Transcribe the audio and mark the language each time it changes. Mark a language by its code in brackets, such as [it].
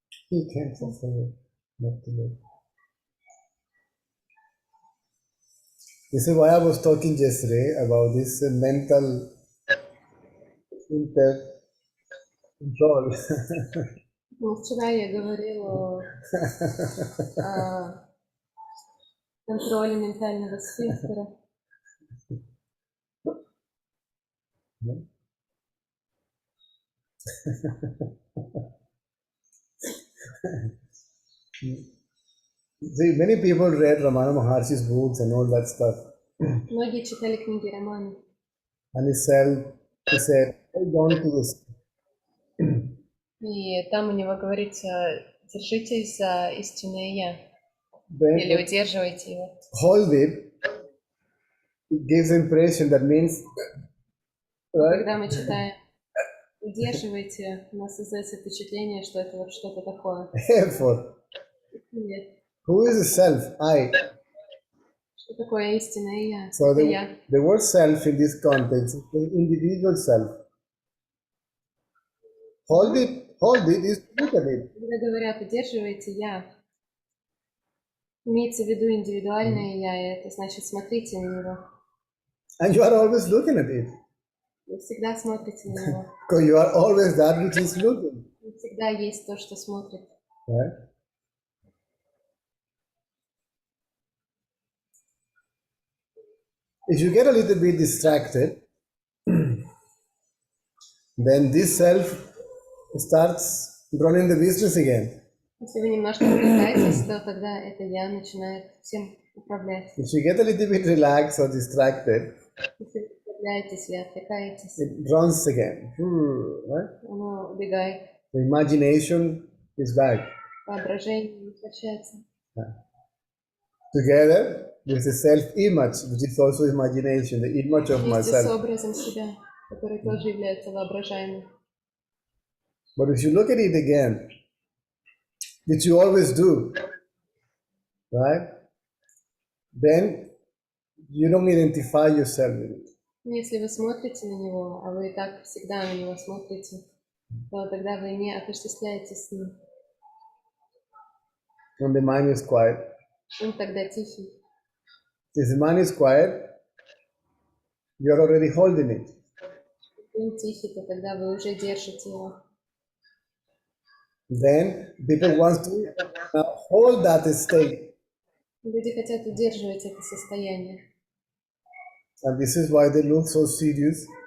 [en] You can't suffer not to live. This is why I was talking yesterday about this mental control. [ru] Ну, вчера я говорила о контроле ментального сфинктера. [en] See, many people read Ramana Maharshi's books and all that stuff. [ru] Многие читали книги Романа. [en] And he said, hold on to this. [ru] И там у него говорится, держитесь за истинное я. Или удерживайте его. [en] Hold it. It gives the impression that means, right? [ru] Когда мы читаем удерживайте, у нас создается впечатление, что это вот что-то такое. [en] Effort. [ru] Нет. [en] Who is the self? I. [ru] Что такое истинное я? [en] So [ru] Это я. [en] the word self in this context is the individual self. Hold it is look at it. [ru] Когда говорят, удерживайте я, имеется в виду индивидуальное я, и это значит смотрите на него. [en] And you are always looking at it. [ru] Вы всегда смотрите на него. [en] Because you are always that which is looking. [ru] Всегда есть то, что смотрит. [en] Right? If you get a little bit distracted, then this self starts running the business again. [ru] Если вы немножко отвлекаетесь, то тогда это я начинает всем управлять. [en] If you get a little bit relaxed or distracted, [ru] Если вы управляетесь или отвлекаетесь, [en] it runs again. Right? [ru] оно убегает. [en] The imagination is back. [ru] Воображение возвращается. [en] Together with the self-image, which is also imagination, the image of [ru] Вместе с [en] myself. [ru] образом себя, который тоже является воображаемым. [en] But if you look at it again, which you always do, right? Then you don't identify yourself with it. [ru] Если вы смотрите на него, а вы и так всегда на него смотрите, то тогда вы не отождествляетесь с ним. [en] When the mind is quiet. [ru] Он тогда тихий. [en] If the mind is quiet, you're already holding it. [ru] Если он тихий, то тогда вы уже держите его. [en] Then people want to hold that state. [ru] Люди хотят удерживать это состояние. [en] And this is why they look so serious,